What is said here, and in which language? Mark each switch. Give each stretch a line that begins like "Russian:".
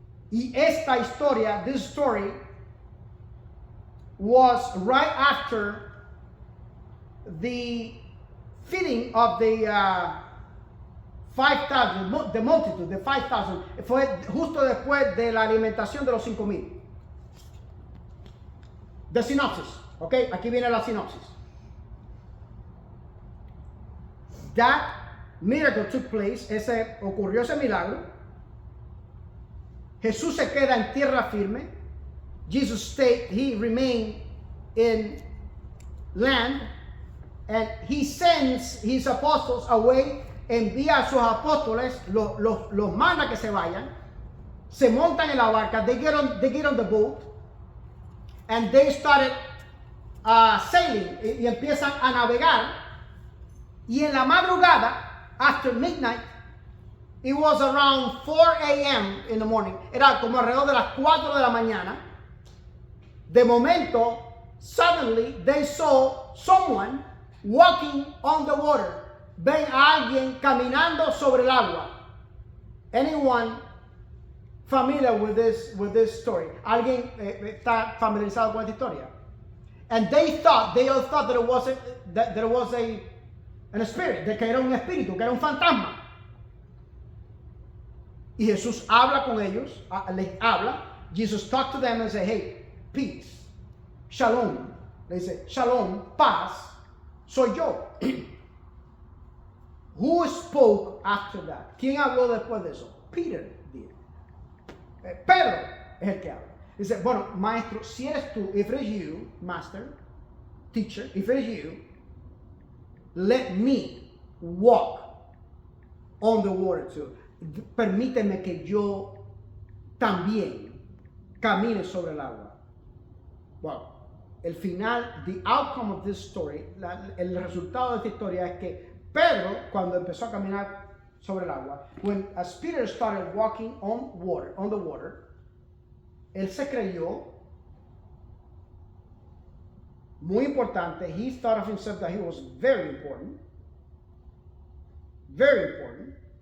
Spanish: Y esta historia,
English: this story, was right after the feeding of the 5,000, the multitude, the 5,000.
Spanish: Fue justo después de la alimentación de los 5,000.
English: The synopsis, ok,
Spanish: aquí viene la sinopsis.
English: that miracle took place,
Spanish: ocurrió ese milagro. Jesús se queda en tierra firme.
English: He remained in land, and he sends his apostles away.
Spanish: Envía a sus apóstoles, los manda que se vayan. Se montan en la barca.
English: They get on the boat, and they started sailing,
Spanish: y empiezan a navegar. Y en la madrugada,
English: after midnight, it was around 4 a.m. in the morning.
Spanish: Era como alrededor de las 4 de la mañana. De momento,
English: suddenly they saw someone walking on the water.
Spanish: Ven a alguien caminando sobre el agua.
English: Anyone familiar with this story?
Spanish: ¿Alguien está familiarizado con esta historia?
English: And they all thought that it was an spirit,
Spanish: de que era un espíritu, que era un fantasma. Y Jesús habla con ellos, les habla.
English: Jesus talked to them and said, hey, peace, shalom.
Spanish: Le dice, shalom, paz, soy yo.
English: Who spoke after that?
Spanish: ¿Quién habló después de eso?
English: Peter did.
Spanish: Pedro es el que habla. Dice, bueno, maestro, si eres tú,
English: if it is you, master, teacher, if it is you, let me walk on the water too.
Spanish: Permíteme que yo también camine sobre el agua. Wow. El final,
English: the outcome of this story,
Spanish: el resultado de esta historia es que Pedro, cuando empezó a caminar sobre el agua,
English: as Peter started walking on the water,
Spanish: él se creyó, muy importante,
English: he thought of himself that he was very important. Very important.